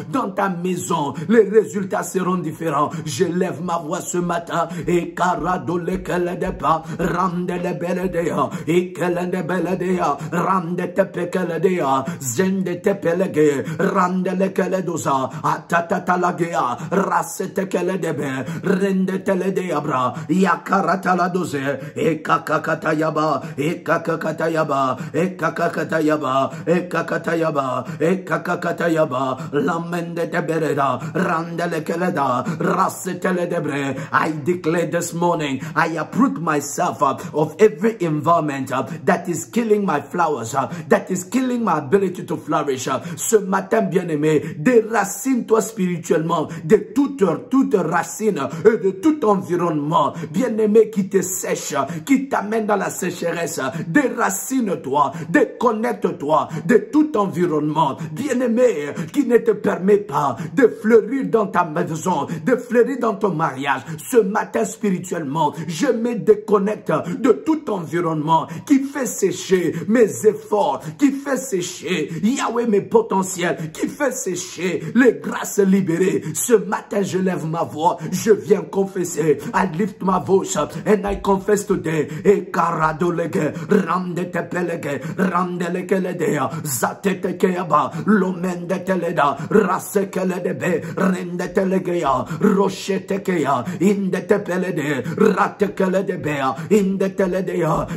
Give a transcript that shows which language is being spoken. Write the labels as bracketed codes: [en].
[fr] Dans ta maison, les résultats seront différents. Je lève ma voix ce matin et caradole qu'elle de pas, rende le beledea, et qu'elle de beledea, rende te pekeledea, zende te pelege, rende le qu'elle dosa, atata la gea, rassete qu'elle debe, rende te le deabra, yakarata la dose, et kakakatayaba, et kakakatayaba, et kakakatayaba, et kakatayaba, et kakakatayaba, lamende te bereda, rande le keleda, rassete le debre. [en] I declare this morning, I uproot myself of every environment that is killing my flowers, that is killing my ability to flourish. [fr] Ce matin, bien-aimé, déracine-toi spirituellement de toute racine et de tout environnement, bien-aimé, qui te sèche, qui t'amène dans la sécheresse. Déracine-toi, déconnecte-toi de tout environnement, bien-aimé, qui ne te permet pas de fleurir dans ta maison, de fleurir dans ton mariage. Ce matin, spirituellement, je me déconnecte de tout environnement qui fait sécher mes efforts, qui fait sécher, Yahweh, mes potentiels, qui fait sécher les grâces libérées. Ce matin, je lève ma voix, je viens confesser. [en] I lift my voice and I confess today. E karadolege, rande te pelege, rande lekeledea, zatete keaba, lomende teleda, rase keledebe, rende telegea, rochete kea, inde te pelede, rate keledebea, inde teledea.